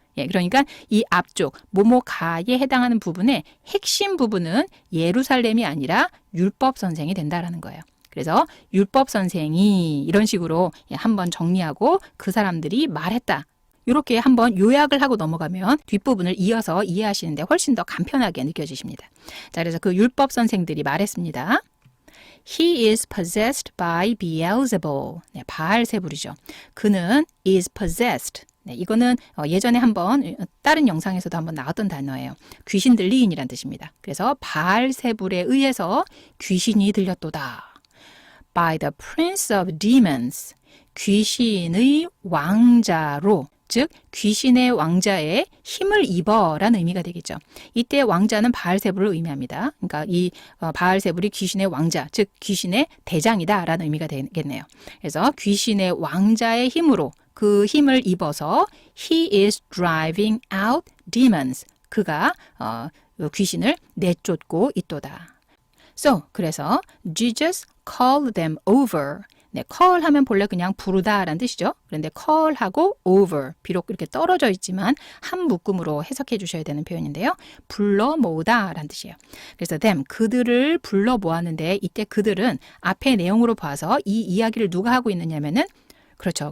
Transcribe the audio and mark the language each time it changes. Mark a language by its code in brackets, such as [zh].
[ko] 예, 그러니까 이 앞쪽 뭐뭐가에 해당하는 부분의 핵심 부분은 예루살렘이 아니라 율법 선생이 된다라는 거예요. 그래서 율법 선생이 이런 식으로 한번 정리하고 그 사람들이 말했다. 이렇게 한번 요약을 하고 넘어가면 뒷부분을 이어서 이해하시는데 훨씬 더 간편하게 느껴지십니다. 자, 그래서 그 율법 선생들이 말했습니다. [en] He is possessed by Beelzebul. [ko] 네, 바알세불이죠. 그는 [en] is possessed. [ko] 네, 이거는 예전에 한번 다른 영상에서도 한번 나왔던 단어예요. 귀신 들리인이란 뜻입니다. 그래서 바알세불에 의해서 귀신이 들렸도다. [en] By the prince of demons. [ko] 귀신의 왕자로 즉 귀신의 왕자의 힘을 입어라는 의미가 되겠죠. 이때 왕자는 바알세불을 의미합니다. 그러니까 이 바알세불이 귀신의 왕자, 즉 귀신의 대장이다라는 의미가 되겠네요. 그래서 귀신의 왕자의 힘으로 그 힘을 입어서 [en] he is driving out demons. [ko] 그가 귀신을 내쫓고 있도다. [en] So, [ko] 그래서 [en] Jesus called them over. [ko] 네, call 하면 본래 그냥 부르다라는 뜻이죠. 그런데 call하고 over, 비록 이렇게 떨어져 있지만 한 묶음으로 해석해 주셔야 되는 표현인데요. 불러 모으다라는 뜻이에요. 그래서 them, 그들을 불러 모았는데 이때 그들은 앞의 내용으로 봐서 이 이야기를 누가 하고 있느냐면은 그렇죠.